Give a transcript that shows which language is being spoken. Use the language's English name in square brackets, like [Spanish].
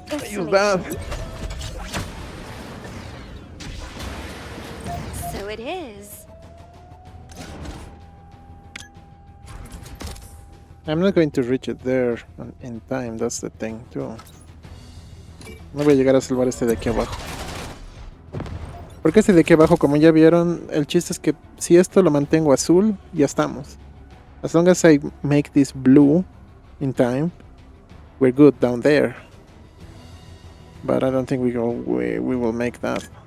[English] Use that. So it is. I'm not going to reach it there in time, that's the thing too. [Spanish] No voy a llegar a salvar este de aquí abajo. Porque este de aquí abajo, como ya vieron, el chiste es que si esto lo mantengo azul, ya estamos. [English] As long as I make this blue in time, we're good down there. But I don't think we will make that.